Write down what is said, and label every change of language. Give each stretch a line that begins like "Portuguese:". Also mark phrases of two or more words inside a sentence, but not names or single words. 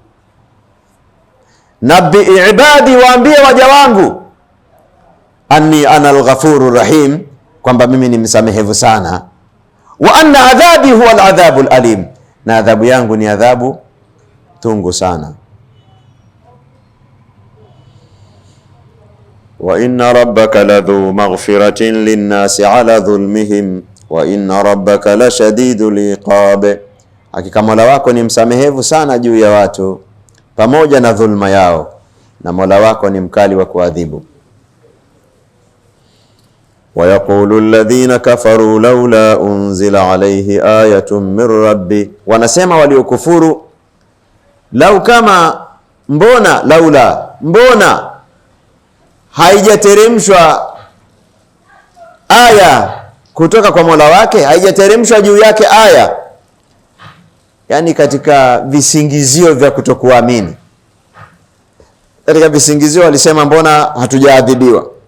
Arabic: نبئ عبادي,
Swahili: waambie waja wangu,
Arabic: أني أنا الغفور الرحيم,
Swahili: kwamba mimi ni msamehevu sana.
Arabic: وأن عذابي هو العذاب الأليم,
Swahili: na adhabu yangu ni adhabu tungu sana.
Arabic: وإن ربك لذو مغفرة للناس على ظلمهم وإن ربك لشديد العقاب,
Swahili: hakika Mola wako ni msamehevu sana juu ya watu pamoja na dhulma yao, na Mola wako ni mkali wa kuadhibu.
Arabic: ويقول الذين كفروا لولا أنزل عليه آية من ربه,
Swahili: wanasema waliokufuru, mbona haijateremshwa aya kutoka kwa Mola wake, haijateremshwa juu yake aya. Yani katika visingizio vya kutokuamini, katika visingizio walisema mbona hatujaadhibiwa.